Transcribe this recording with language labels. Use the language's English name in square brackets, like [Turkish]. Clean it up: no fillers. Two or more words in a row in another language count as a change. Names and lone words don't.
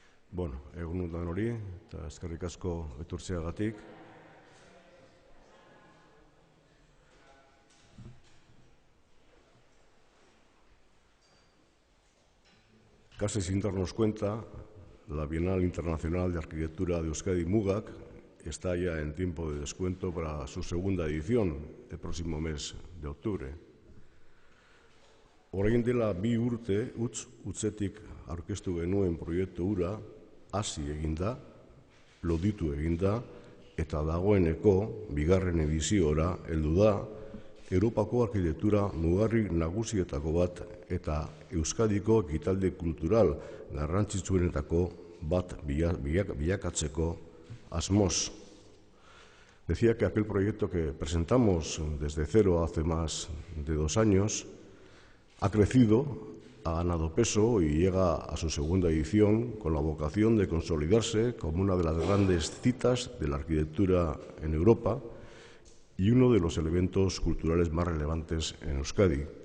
[Basque] Bueno, egun undan hori, eta eskerrik asko etortzeagatik. [Spanish] Casi sin darnos cuenta, la Bienal Internacional de Arquitectura de Euskadi, MUGAC, está ya en tiempo de descuento para su segunda edición, el próximo mes de octubre. [Basque] Orain dela 2 urte, utzetik aurkeztu genuen proiektu hura, hasi eginda, loditu eginda, eta dagoeneko, bigarren ediziora, heldu da, Europako arkitektura mugarri nagusietako bat eta Euskadiko ekitaldi kultural garrantzitsuenetako bat bilakatzeko asmoz. [Spanish] Decía que aquel proyecto que presentamos desde cero hace más de 2 años ha crecido, ha ganado peso y llega a su segunda edición con la vocación de consolidarse como una de las grandes citas de la arquitectura en Europa y uno de los elementos culturales más relevantes en Euskadi.